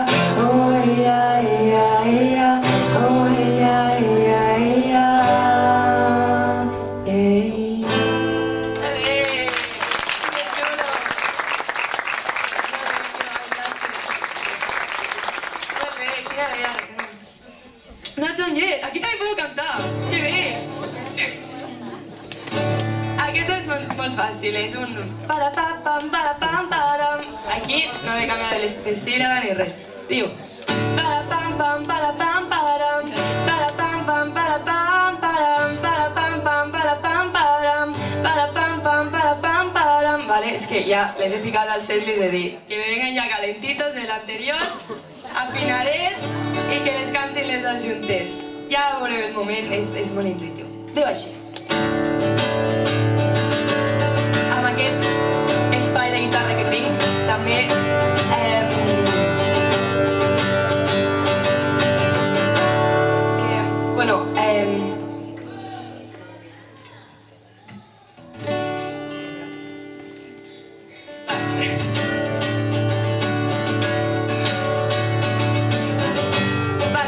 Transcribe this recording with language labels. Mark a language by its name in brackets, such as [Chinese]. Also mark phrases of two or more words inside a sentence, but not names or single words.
[English] Oh, yeah, yeah, yeah. Oh, yeah, yeah, yeah. Hey. No done yet. [Catalan] Aquí també [Spanish] puedo cantar. [Catalan] Que bé. Aquesta és molt fàcil, és un para-pa-pam, para-pam-param. Aquí no he de canviar de síl·laba ni res. Diu para-pam-pam, para-pam-param, para-pam-pam, para-pam-param, para-pam-pam, para-pam-param, para-pam-pam, para-pam-param. Vale, és que ja les he ficat al set, les he dit que [Spanish] me vengan [Catalan] ja [Spanish] calentitos del anterior, [Catalan] afinadets i que les cantin les dos juntes. Ja veureu el moment, és molt intuitiu. Diu així. Amb aquest espai de guitarra que tinc, també bueno, vale.